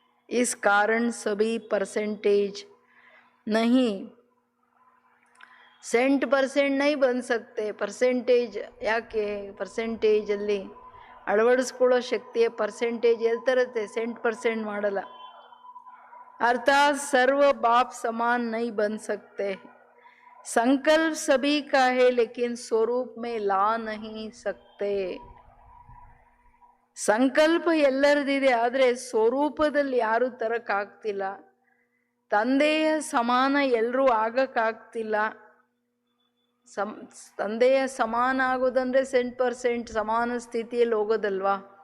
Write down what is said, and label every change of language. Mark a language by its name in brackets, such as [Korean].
[Hindi] इस कारण सभी परसेंटेज नहीं, %% नहीं बन सकते. [Kannada] ಪರ್ಸೆಂಟೇಜ್ ಯಾಕೆ? ಪರ್ಸೆಂಟೇಜಲ್ಲಿ ಅಳವಡಿಸ್ಕೊಳ್ಳೋ ಶಕ್ತಿಯ ಪರ್ಸೆಂಟೇಜ್ ಎಲ್ಲಿ ತರುತ್ತೆ? %% ಮಾಡಲ್ಲ. [Hindi] अर्थात सर्व बाप समान नहीं बन सकते. संकल्प सभी का है लेकिन स्वरूप में ला नहीं सकते. [Kannada] ಸಂಕಲ್ಪ ಎಲ್ಲರದಿದೆ, ಆದರೆ ಸ್ವರೂಪದಲ್ಲಿ ಯಾರು ತರಕ್ಕಾಗ್ತಿಲ್ಲ. ತಂದೆಯ ಸಮಾನ ಎಲ್ಲರೂ ಆಗಕ್ಕಾಗ್ತಿಲ್ಲ. ತಂದೆಯ ಸಮಾನ ಆಗೋದಂದ್ರೆ %% ಸಮಾನ ಸ್ಥಿತಿಯಲ್ಲಿ ಹೋಗೋದಲ್ವಾ.